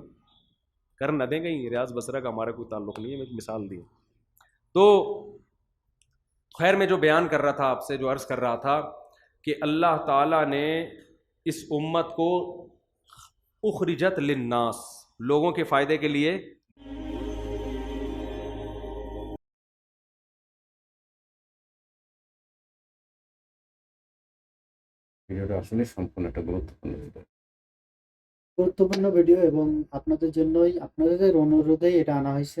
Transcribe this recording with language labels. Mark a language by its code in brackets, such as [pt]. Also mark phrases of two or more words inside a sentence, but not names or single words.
[ur] کر نہ دیں کہیں، ریاض بصرہ کا ہمارا کوئی تعلق نہیں ہے، میں ایک مثال دی. تو خیر میں جو بیان کر رہا تھا آپ سے، جو عرض کر رہا تھا کہ اللہ تعالیٰ نے اس امت کو [ar] اخرجت للناس، [ur] لوگوں کے فائدے کے لیے [bn] ভিডিওটা আসলে সম্পূর্ণ একটা গুরুত্বপূর্ণ ভিডিও। গুরুত্বপূর্ণ ভিডিও এবং আপনাদের জন্যই, আপনাদের অনুরোধেই এটা আনা হয়েছে.